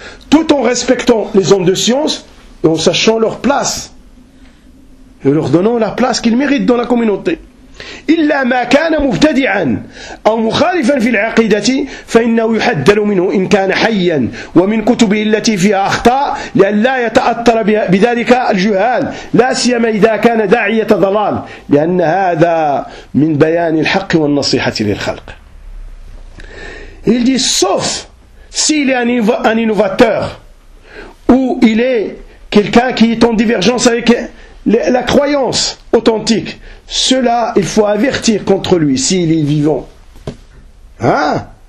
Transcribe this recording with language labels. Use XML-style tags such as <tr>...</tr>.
<fr>Tout en respectant les hommes de science et en sachant leur place et leur donnant la place qu'ils méritent dans la communauté.</fr> <ar>إلا ما كان مبتدعا أو مخالفا في العقيدة فإنه يحدل منه إن كان حيا ومن كتبه التي فيها أخطاء لئلا يتأثر بذلك الجهال لا سيما إذا كان داعية ضلال لأن هذا من بيان الحق والنصيحة للخلق.</ar> <fr>Il dit sauf s'il est un innovateur ou il est quelqu'un qui est en divergence avec la croyance authentique, cela, il faut avertir contre lui s'il est vivant. Hein?</fr>